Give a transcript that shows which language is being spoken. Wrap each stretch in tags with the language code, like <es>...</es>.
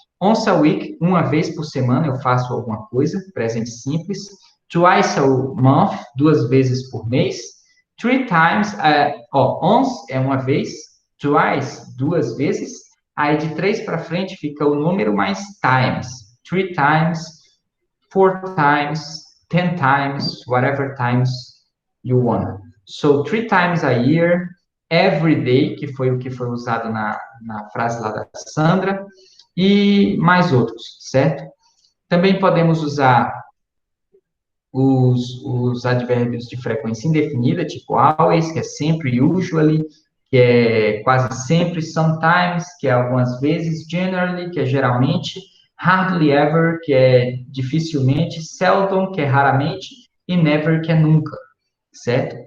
<en>Once a week,</en> <pt>uma vez por semana eu faço alguma coisa, presente simples.</pt> <en>Twice a month,</en> <pt>2 vezes por mês. 3 times, once é uma vez, twice, 2 vezes. Aí de 3 para frente fica o número mais times.</pt> <en>3 times, 4 times, 10 times, whatever times you want. So, 3 times a year, every day,</en> <pt>que foi o que foi usado na frase lá da Sandra, e mais outros, certo? Também podemos usar os advérbios de frequência indefinida, tipo always, que é sempre, usually, que é quase sempre, sometimes, que é algumas vezes, generally, que é geralmente, hardly ever, que é dificilmente, seldom, que é raramente, e never, que é nunca, certo?</pt>